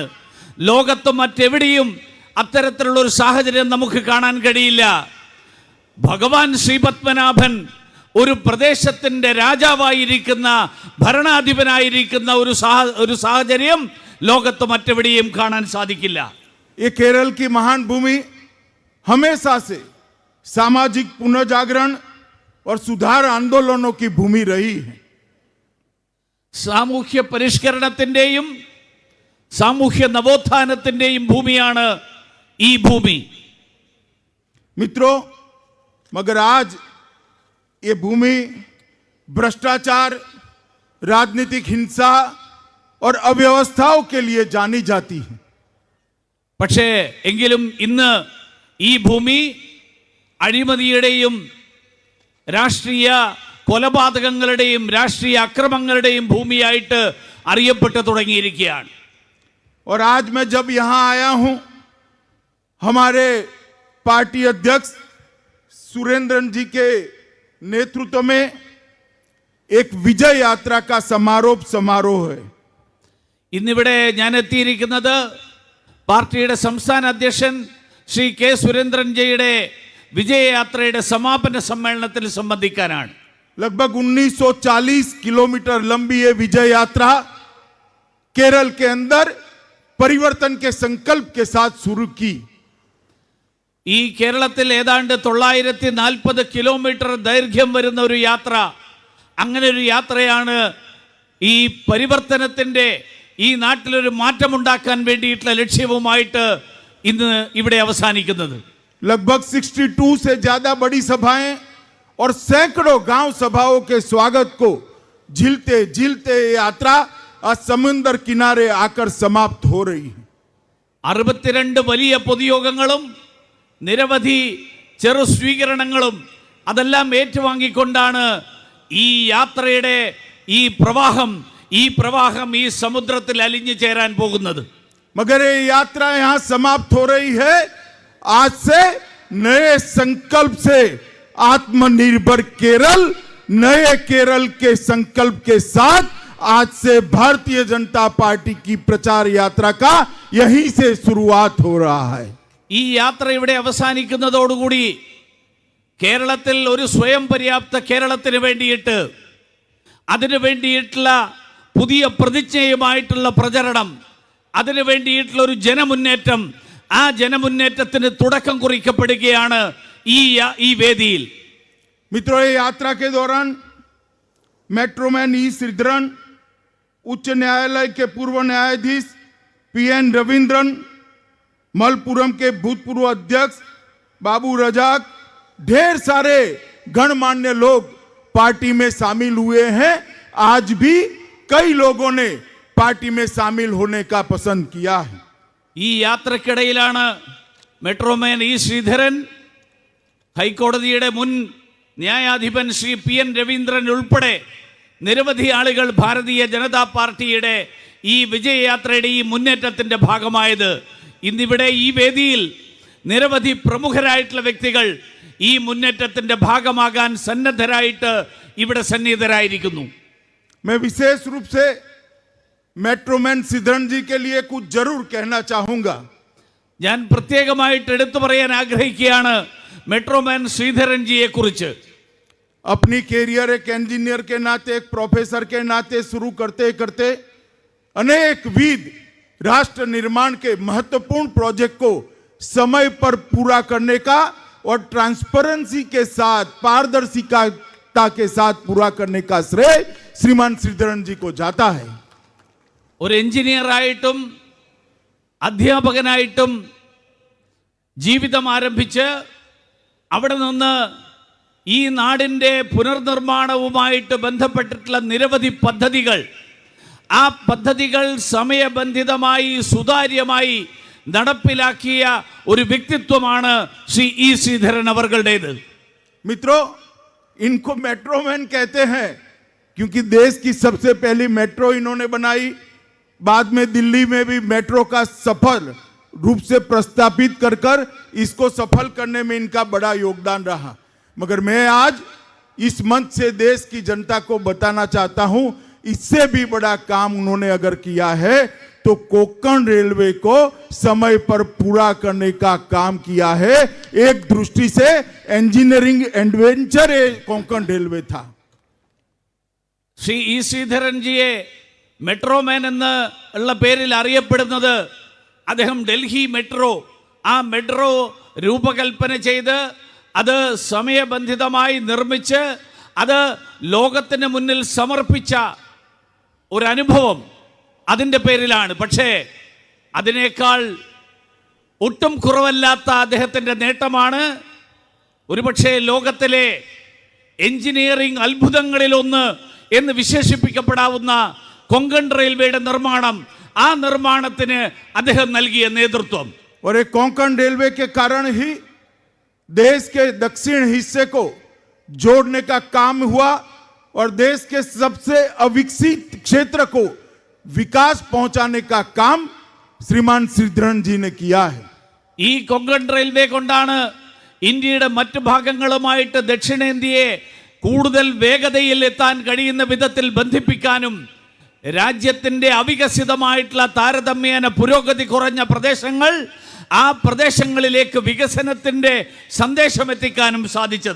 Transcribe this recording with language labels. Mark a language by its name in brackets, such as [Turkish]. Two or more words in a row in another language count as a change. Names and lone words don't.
[Malayalam] ലോകത്ത് മറ്റെവിടെയും അത്തരത്തിലുള്ള ഒരു സാഹചര്യം നമുക്ക് കാണാൻ കഴിയില്ല. ഭഗവാൻ ശ്രീപത്മനാഭൻ ഒരു പ്രദേശത്തിന്റെ രാജാവായിരിക്കുന്ന, ഭരണാധിപനായിരിക്കുന്ന ഒരു സാഹചര്യം ലോകത്ത് മറ്റെവിടെയും കാണാൻ സാധിക്കില്ല. [Hindi] ये केरल की महान भूमि हमेशा से सामाजिक पुनर्जागरण और सुधार आंदोलनों की भूमि रही है. [Malayalam] സാമൂഹ്യ പരിഷ്കരണത്തിന്റെയും സാമൂഹ്യ നവോത്ഥാനത്തിന്റെയും ഭൂമിയാണ് ഈ ഭൂമി. [Hindi] मित्रों, मगर आज ये भूमि भ्रष्टाचार, राजनीतिक हिंसा और अव्यवस्थाओं के लिए जानी जाती है. [Malayalam] പക്ഷേ എങ്കിലും ഇന്ന് ഈ ഭൂമി അഴിമതിയുടെയും രാഷ്ട്രീയ കൊലപാതകങ്ങളുടെയും രാഷ്ട്രീയ അക്രമങ്ങളുടെയും ഭൂമിയായിട്ട് അറിയപ്പെട്ടു തുടങ്ങിയിരിക്കുകയാണ്. [Hindi] और आज मैं जब यहां आया हूं, हमारे पार्टी अध्यक्ष सुरेंद्रन जी के नेतृत्व में एक विजय यात्रा का समारोह है. [Malayalam] ഇന്നിവിടെ ഞാൻ എത്തിയിരിക്കുന്നത് പാർട്ടിയുടെ സംസ്ഥാന അധ്യക്ഷൻ ശ്രീ കെ സുരേന്ദ്രൻ ജിയുടെ വിജയയാത്രയുടെ സമാപന സമ്മേളനത്തിൽ സംബന്ധിക്കാനാണ്. [Hindi] लगभग 1940 किलोमीटर लंबी ये विजय यात्रा केरल के अंदर परिवर्तन के संकल्प के साथ शुरू की. [Malayalam] ഈ കേരളത്തിൽ ഏതാണ്ട് 940 കിലോമീറ്റർ ദൈർഘ്യം വരുന്ന ഒരു യാത്ര, അങ്ങനെ ഒരു യാത്രയാണ് ഈ പരിവർത്തനത്തിന്റെ, ഈ നാട്ടിലൊരു മാറ്റമുണ്ടാക്കാൻ വേണ്ടിയിട്ടുള്ള ലക്ഷ്യവുമായിട്ട് ഇന്ന് ഇവിടെ അവസാനിക്കുന്നത്. [Hindi] लगभग 62 से ज्यादा बड़ी सभाएं और सैकड़ों गांव सभाओं के स्वागत को झिलते झिलते यात्रा आज समुद्र किनारे आकर समाप्त हो रही है. [Malayalam] 62 വലിയ പൊതുയോഗങ്ങളും നിരവധി ചെറു സ്വീകരണങ്ങളും അതെല്ലാം ഏറ്റുവാങ്ങിക്കൊണ്ടാണ് ഈ യാത്രയുടെ ഈ പ്രവാഹം ഈ സമുദ്രത്തിൽ അലിഞ്ഞു ചേരാൻ പോകുന്നത്. [Hindi] मगर ये यात्रा यहां समाप्त हो रही है. आज से नए संकल्प से आत्मनिर्भर केरल, नए केरल के संकल्प के साथ आज से भारतीय जनता पार्टी की प्रचार यात्रा का यहीं से शुरुआत हो रहा है. [Malayalam] ഈ യാത്ര ഇവിടെ അവസാനിക്കുന്നതോടുകൂടി കേരളത്തിൽ ഒരു സ്വയം പര്യാപ്ത കേരളത്തിന് വേണ്ടിയിട്ട്, അതിനു വേണ്ടിയിട്ടുള്ള പുതിയ പ്രതിജ്ഞയുമായിട്ടുള്ള പ്രചരണം, അതിനു വേണ്ടിയിട്ടുള്ള ഒരു ജനമുന്നേറ്റം, ആ ജനമുന്നേറ്റത്തിന് തുടക്കം കുറിക്കപ്പെടുകയാണ് ഈ വേദിയിൽ. [Hindi] मित्रों, ये यात्रा के दौरान मेट्रोमैन ई श्रीधरन, उच्च न्यायालय के पूर्व न्यायाधीश PN रविंद्रन, मलपुरम के भूतपूर्व अध्यक्ष बाबू रजाक, ढेर सारे गणमान्य लोग पार्टी में शामिल हुए हैं. आज भी कई लोगों ने पार्टी में शामिल होने का पसंद किया है. [Malayalam] ഈ യാത്രക്കിടയിലാണ് മെട്രോമാൻ ഇ ശ്രീധരൻ, ഹൈക്കോടതിയുടെ മുൻ ന്യായാധിപൻ ശ്രീ PN രവീന്ദ്രൻ ഉൾപ്പെടെ നിരവധി ആളുകൾ ഭാരതീയ ജനതാ പാർട്ടിയുടെ ഈ വിജയയാത്രയുടെ ഈ മുന്നേറ്റത്തിന്റെ ഭാഗമായത്. ഇന്നിവിടെ ഈ വേദിയിൽ നിരവധി പ്രമുഖരായിട്ടുള്ള വ്യക്തികൾ ഈ മുന്നേറ്റത്തിന്റെ ഭാഗമാകാൻ സന്നദ്ധരായിട്ട് ഇവിടെ സന്നിഹിതരായിരിക്കുന്നു. [Hindi] मैं विशेष रूप से मेट्रोमैन श्रीधरन जी के लिए कुछ जरूर कहना चाहूंगा. [Malayalam] ഞാൻ പ്രത്യേകമായിട്ട് എടുത്തു പറയാൻ ആഗ്രഹിക്കുകയാണ് മെട്രോമാൻ ശ്രീധരൻ ജിയെ കുറിച്ച്. [Hindi] अपनी कैरियर एक इंजीनियर के नाते, एक प्रोफेसर के नाते शुरू करते करते अनेक विध राष्ट्र निर्माण के महत्वपूर्ण प्रोजेक्ट को समय पर पूरा करने का और ट्रांसपेरेंसी के साथ, पारदर्शिता के साथ पूरा करने का श्रेय श्रीमान श्रीधरन जी को जाता है। [Malayalam] ഒരു എഞ്ചിനീയറായിട്ടും അധ്യാപകനായിട്ടും ജീവിതം ആരംഭിച്ച് അവിടെ നിന്ന് ഈ നാടിൻ്റെ പുനർനിർമ്മാണവുമായിട്ട് ബന്ധപ്പെട്ടിട്ടുള്ള നിരവധി പദ്ധതികൾ, ആ പദ്ധതികൾ സമയബന്ധിതമായി സുതാര്യമായി നടപ്പിലാക്കിയ ഒരു വ്യക്തിത്വമാണ് ശ്രീ ഇ ശ്രീധരൻ അവർകളുടേത്. [Hindi] मित्रों, इनको मेट्रोमैन कहते हैं क्योंकि देश की सबसे पहली मेट्रो इन्होंने बनाई। बाद में दिल्ली में भी मेट्रो का सफल रूप से प्रस्तापित कर इसको सफल करने में इनका बड़ा योगदान रहा। मगर मैं आज इस मंच से देश की जनता को बताना चाहता हूं, इससे भी बड़ा काम उन्होंने अगर किया है तो कोंकण रेलवे को समय पर पूरा करने का काम किया है। एक दृष्टि से [English] engineering adventure [Hindi] कोंकण रेलवे था। [Malayalam] ശ്രീ ഇ ശ്രീധരൻജിയെ മെട്രോമാൻ എന്ന് ഉള്ള പേരിൽ അറിയപ്പെടുന്നത് അദ്ദേഹം ഡൽഹി മെട്രോ, ആ മെട്രോ രൂപകൽപ്പന ചെയ്ത് അത് സമയബന്ധിതമായി നിർമ്മിച്ച് അത് ലോകത്തിന് മുന്നിൽ സമർപ്പിച്ച ഒരു അനുഭവം അതിൻ്റെ പേരിലാണ്. പക്ഷേ അതിനേക്കാൾ ഒട്ടും കുറവല്ലാത്ത അദ്ദേഹത്തിൻ്റെ നേട്ടമാണ് ഒരുപക്ഷെ ലോകത്തിലെ എഞ്ചിനീയറിംഗ് അത്ഭുതങ്ങളിലൊന്ന് എന്ന് വിശേഷിപ്പിക്കപ്പെടാവുന്ന കൊങ്കൺ റെയിൽവേയുടെ നിർമ്മാണം. ആ നിർമ്മാണത്തിന് അദ്ദേഹം നൽകിയ നേതൃത്വം. [Hindi] और एक कोंकण रेलवे के कारण ही देश के दक्षिण हिस्से को जोड़ने का काम हुआ और देश के सबसे अविकसित क्षेत्र को विकास पहुंचाने का काम श्रीमान श्रीधरन जी ने किया है. [Malayalam] ഈ കൊങ്കൺ റെയിൽവേ കൊണ്ടാണ് ഇന്ത്യയുടെ മറ്റു ഭാഗങ്ങളുമായിട്ട് ദക്ഷിണേന്ത്യയെ കൂടുതൽ വേഗതയിൽ എത്താൻ കഴിയുന്ന വിധത്തിൽ ബന്ധിപ്പിക്കാനും രാജ്യത്തിൻ്റെ അവികസിതമായിട്ടുള്ള താരതമ്യേന പുരോഗതി കുറഞ്ഞ പ്രദേശങ്ങൾ ആ പ്രദേശങ്ങളിലേക്ക് വികസനത്തിൻ്റെ സന്ദേശം എത്തിക്കാനും സാധിച്ചത്.